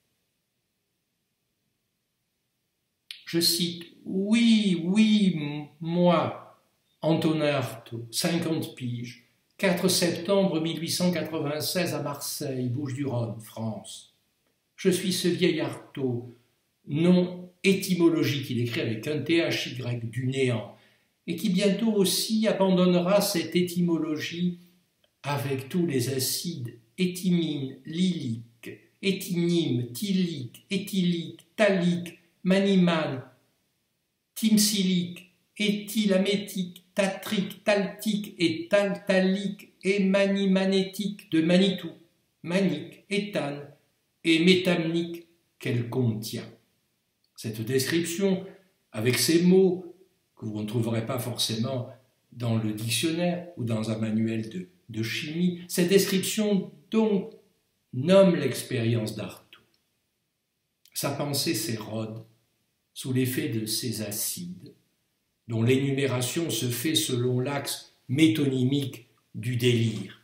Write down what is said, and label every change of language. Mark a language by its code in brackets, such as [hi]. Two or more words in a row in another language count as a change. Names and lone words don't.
[fr] Je cite « Oui, moi, Antonin Artaud, 50 piges, 4 septembre 1896 à Marseille, Bouches-du-Rhône, France. Je suis ce vieil Artaud, nom étymologique, il écrit avec un THY du néant, et qui bientôt aussi abandonnera cette étymologie avec tous les acides éthymine, lilique, éthynime, thylique, éthylique, thalique, manimane, thymsilique, éthylamétique, tatrique, taltique et taltalique et manimanétique de Manitou, manique, éthane et métamnique qu'elle contient. Cette description, avec ces mots que vous ne trouverez pas forcément dans le dictionnaire ou dans un manuel de chimie, cette description donc nomme l'expérience d'Artaud. Sa pensée s'érode sous l'effet de ces acides, dont l'énumération se fait selon l'axe métonymique du délire.